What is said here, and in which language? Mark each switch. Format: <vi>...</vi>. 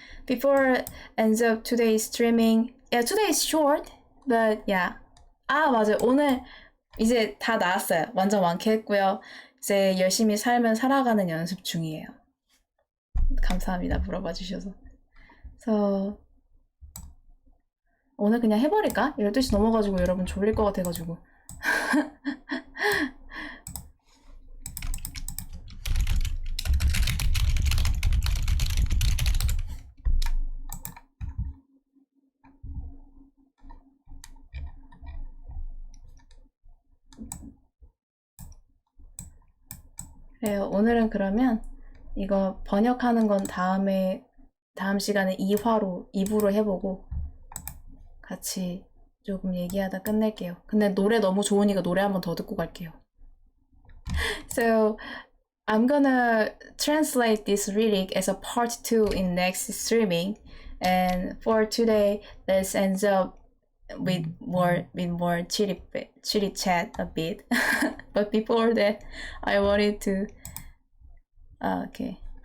<en>before ends up today's streaming. Yeah, today is short, but yeah.</en> <ko>아, 맞아요. 오늘 이제 다 나왔어요. 완전 완쾌했고요. 이제 열심히 살면 살아가는 연습 중이에요. 감사합니다. 물어봐 주셔서. 그래서 오늘 그냥 해버릴까? 12시 넘어가지고 여러분 졸릴 것 같아가지고. 그래요. 오늘은 그러면 이거 번역하는 건 다음 시간에 2부로 해보고 같이 조금 얘기하다 끝낼게요. 근데 노래 너무 좋으니까 노래 한 번 더 듣고 갈게요.</ko> <en>So I'm gonna translate this lyric as a part 2 in next streaming. And for today, let's end up with more chitty chat a bit. But before that, I wanted to okay.</en>